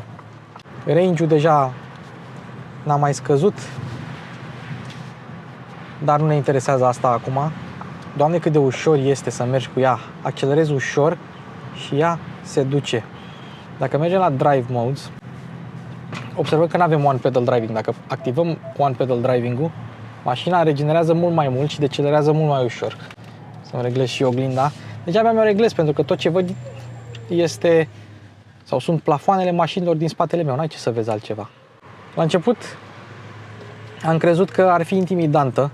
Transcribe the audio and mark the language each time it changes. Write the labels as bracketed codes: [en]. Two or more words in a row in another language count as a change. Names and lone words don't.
[ro] Range-ul deja n-a mai scăzut, dar nu ne interesează asta acum. Doamne, cât de ușor este să mergi cu ea. Accelerezi ușor și ea se duce. Dacă mergem la drive modes, observăm că nu avem [en] one pedal driving. [ro] Dacă activăm [en] one pedal driving-ul, [ro] mașina regenerează mult mai mult și decelerează mult mai ușor. Să-mi reglez și oglinda. Deci abia mi-o reglez pentru că tot ce văd este sau sunt plafoanele mașinilor din spatele meu. N-ai ce să vezi altceva. La început am crezut că ar fi intimidantă.